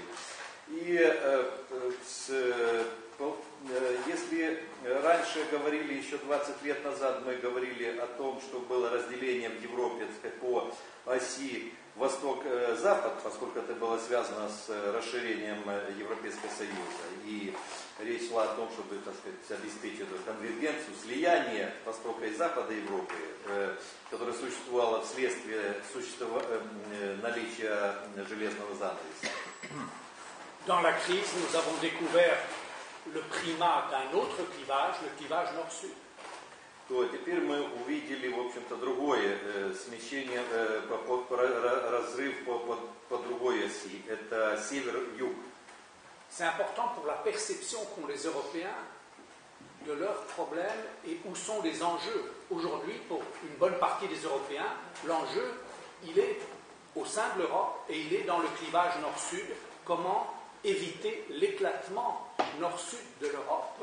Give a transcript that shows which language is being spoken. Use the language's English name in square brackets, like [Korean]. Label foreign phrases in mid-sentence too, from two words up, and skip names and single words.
[Russian] И если раньше говорили, еще 20 лет назад мы говорили о том, что было разделение в Европе, так сказать, по оси Восток-Запад, поскольку это было связано с расширением Европейского Союза. И речь шла о том, чтобы, так сказать, обеспечить эту конвергенцию, слияние Востока и Запада Европы, которое sуществовало вследствие наличия железного занавеса. [French] Dans la crise, nous avons découvert le primat d'un autre clivage, le clivage nord-sud. [Russian] То теперь мы увидели, в общем-то, другое смещение, разрыв по другой оси. Это север-юг. [French] C'est important pour la perception qu'ont les Européens de leurs problèmes et où sont les enjeux. Aujourd'hui, pour une bonne partie des Européens, l'enjeu, il est au sein de l'Europe et il est dans le clivage nord-sud. Comment éviter l'éclatement nord-sud de l'Europe?